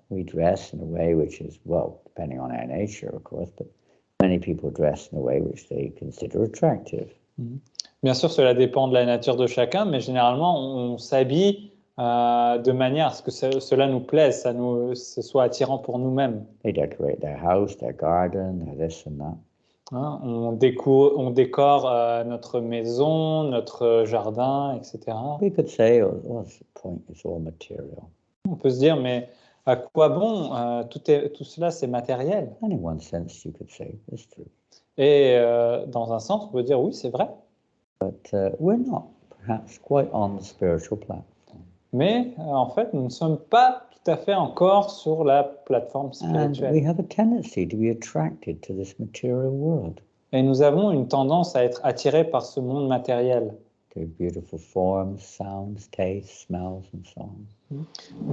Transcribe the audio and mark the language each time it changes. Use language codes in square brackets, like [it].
[en] We dress in a way which is, well, depending on our nature, of course, but many people dress in a way which they consider attractive. [fr] Bien sûr, cela dépend de la nature de chacun, mais généralement, on s'habille de manière à ce que cela nous plaise, ce soit attirant pour nous-mêmes. [en] They decorate their house, their garden, their this and that. [fr] Hein, on décore notre maison, notre jardin, etc. [en] We could say, oh, what's the point? It's all material. [fr] On peut se dire, mais à quoi bon? Tout cela, c'est matériel. [en] And in one sense, you could say it's true. [fr] Et dans un sens, on peut dire, oui, c'est vrai. [en] But we're not perhaps quite on the spiritual platform. [fr] Mais en fait, nous ne sommes pas tout à fait encore sur la plateforme [en] And [fr] spirituelle. [en] we have a tendency to be attracted to this material world, [fr] Et nous avons une tendance à être attirés par ce monde matériel. [en] to beautiful forms, sounds, tastes, smells, and so on.